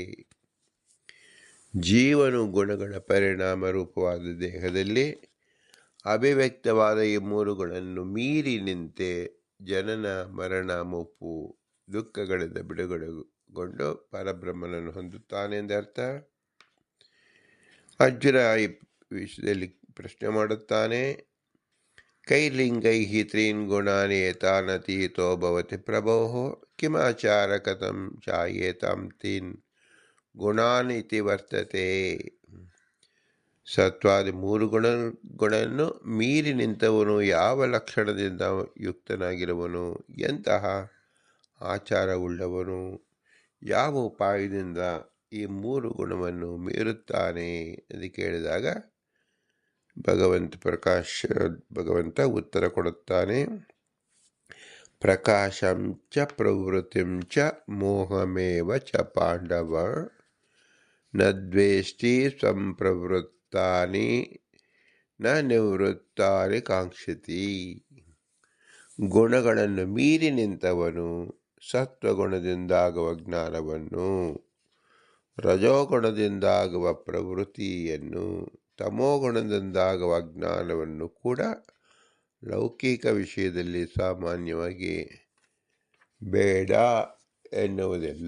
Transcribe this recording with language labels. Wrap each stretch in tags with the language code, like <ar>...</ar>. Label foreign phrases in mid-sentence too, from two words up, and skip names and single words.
<kn>ಜೀವನು ಗುಣಗಳ ಪರಿಣಾಮ ರೂಪವಾದ ದೇಹದಲ್ಲಿ ಅಭಿವ್ಯಕ್ತವಾದ ಈ ಮೂರುಗಳನ್ನು ಮೀರಿ ನಿಂತೆ ಜನನ ಮರಣ ಮುಪ್ಪು ದುಃಖಗಳಿಂದ ಬಿಡುಗಡೆಗೊಂಡು ಪರಬ್ರಹ್ಮನನ್ನು ಹೊಂದುತ್ತಾನೆ ಎಂದರ್ಥ. ಅರ್ಜುನ ಈ ವಿಷಯದಲ್ಲಿ ಪ್ರಶ್ನೆ ಮಾಡುತ್ತಾನೆ.</kn> <sa>ಕೈಲಿಂಗೈ ತ್ರೀನ್ ಗುಣಾನಿ ಏತಾನತೀತೋ ಭವತಿ ಪ್ರಭೋ ಕಿಮಾಚಾರ ಕಥಂ ಚಾಯೇತಾಂ ತೀನ್ ಗುಣಾನ್ ಇತಿ ವರ್ತತೆ.</sa> <kn>ಸತ್ವಾದಿ ಮೂರು ಗುಣವನ್ನು ಮೀರಿ ನಿಂತವನು ಯಾವ ಲಕ್ಷಣದಿಂದ ಯುಕ್ತನಾಗಿರುವನು, ಎಂತಹ ಆಚಾರವುಳ್ಳವನು, ಯಾವ ಉಪಾಯದಿಂದ ಈ ಮೂರು ಗುಣವನ್ನು ಮೀರುತ್ತಾನೆ ಎಂದು ಕೇಳಿದಾಗ ಭಗವಂತ ಉತ್ತರ ಕೊಡುತ್ತಾನೆ.</kn> <sa>ಪ್ರಕಾಶಂ ಚ ಪ್ರವೃತ್ತಿಂ ಚ ಮೋಹಮೇವ ಚ ಪಾಂಡವ ನ ದ್ವೇಷ್ಟಿ ಸಂಪ್ರವೃತ್ತಾನಿ ನ ನಿವೃತ್ತಾನಿ ಕಾಂಕ್ಷತಿ.</sa> <kn>ಗುಣಗಳನ್ನು ಮೀರಿ ನಿಂತವನು ಸತ್ವಗುಣದಿಂದಾಗುವ ಜ್ಞಾನವನ್ನು, ರಜೋಗುಣದಿಂದಾಗುವ ಪ್ರವೃತ್ತಿಯನ್ನು, ತಮೋಗುಣದಿಂದಾಗುವ ಜ್ಞಾನವನ್ನು ಕೂಡ ಲೌಕಿಕ ವಿಷಯದಲ್ಲಿ ಸಾಮಾನ್ಯವಾಗಿ ಬೇಡ ಎನ್ನುವುದಿಲ್ಲ.</kn>